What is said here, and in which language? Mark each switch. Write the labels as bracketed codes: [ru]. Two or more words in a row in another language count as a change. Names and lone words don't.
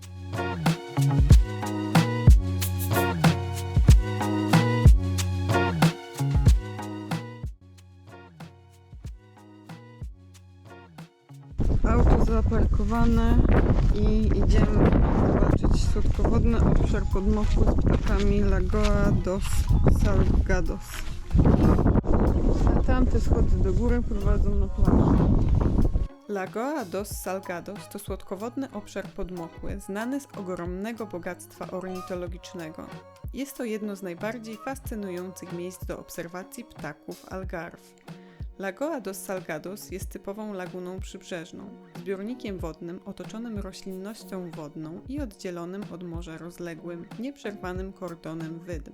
[pl] Auto zaparkowane i idziemy zobaczyć słodkowodny obszar podmokły z ptakami Lagoa dos Salgados. A tamte schody do góry prowadzą na plażę. Lagoa dos Salgados to słodkowodny obszar podmokły, znany z ogromnego bogactwa ornitologicznego. Jest to jedno z najbardziej fascynujących miejsc do obserwacji ptaków Algarve. Lagoa dos Salgados jest typową laguną przybrzeżną, zbiornikiem wodnym otoczonym roślinnością wodną i oddzielonym od morza rozległym, nieprzerwanym kordonem wydm.